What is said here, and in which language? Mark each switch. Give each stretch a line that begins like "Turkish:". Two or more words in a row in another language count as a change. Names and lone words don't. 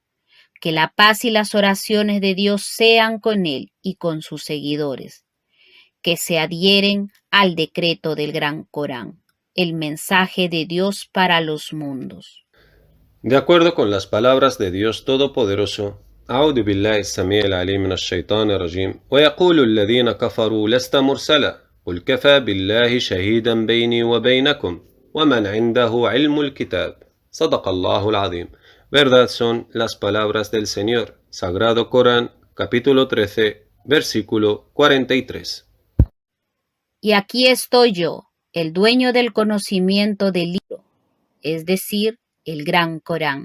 Spanish: Que la paz y las oraciones de Dios sean con él y con sus seguidores, que se adhieren al decreto del Gran Corán, el mensaje de Dios para los mundos. De acuerdo con las palabras de Dios Todopoderoso,
Arabic: أعوذ بالله السميع العليم من الشيطان الرجيم ويقول الذين كفروا لست مرسلا قل كفى بالله شهيدا بيني وبينكم ومن عنده علم الكتاب صدق الله العظيم.
Spanish: Verdad son las palabras del Señor. Sagrado Corán, capítulo 13, versículo 43. Y aquí estoy yo, el dueño del conocimiento del libro, es decir, el Gran Corán.